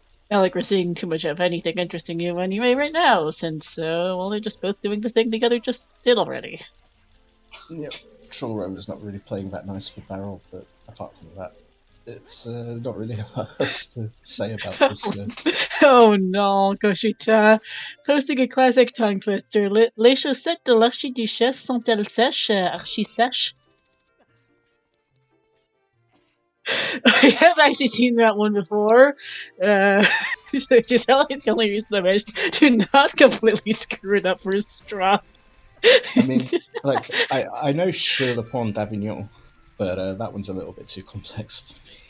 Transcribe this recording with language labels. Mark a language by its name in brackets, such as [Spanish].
[English] Not like we're seeing too much of anything interesting new anyway right now, since, well, they're just both doing the thing together just did already. Yep. Troll Rover's not really playing that nice for Barrel, but apart from that, it's not really much to say about this. Oh no, Gogeta. Posting a classic tongue twister. [French] Les chaussettes de l'archiduchesse sont-elles sèches, archi-sèches? [English] I have actually seen that one before. Just the only reason I managed to not completely screw it up for Straw. I mean, like, I know Sur le Pont d'Avignon, but that one's a little bit too complex for me.